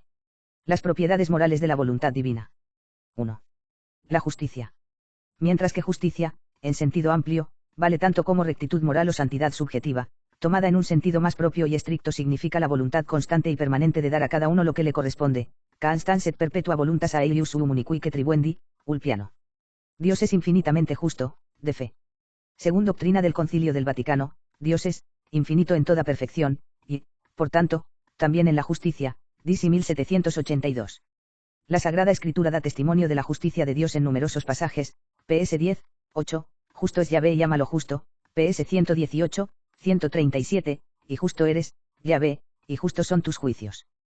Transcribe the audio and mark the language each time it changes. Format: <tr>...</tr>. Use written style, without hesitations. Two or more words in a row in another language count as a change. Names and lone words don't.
<es>Las propiedades morales de la voluntad divina. 1. La justicia. Mientras que justicia, en sentido amplio, vale tanto como rectitud moral o santidad subjetiva, tomada en un sentido más propio y estricto significa la voluntad constante y permanente de dar a cada uno lo que le corresponde,</es> <la>constans et perpetua voluntas aelius suum unicuique tribuendi, Ulpiano.</la> <es>Dios es infinitamente justo, de fe. Según doctrina del Concilio del Vaticano, Dios es infinito en toda perfección, y, por tanto, también en la justicia, DC 1782. La Sagrada Escritura da testimonio de la justicia de Dios en numerosos pasajes, PS 10, 8, justo es Yahvé y ama lo justo, PS 118, 137, y justo eres, Yahvé, y justos son tus juicios.</es>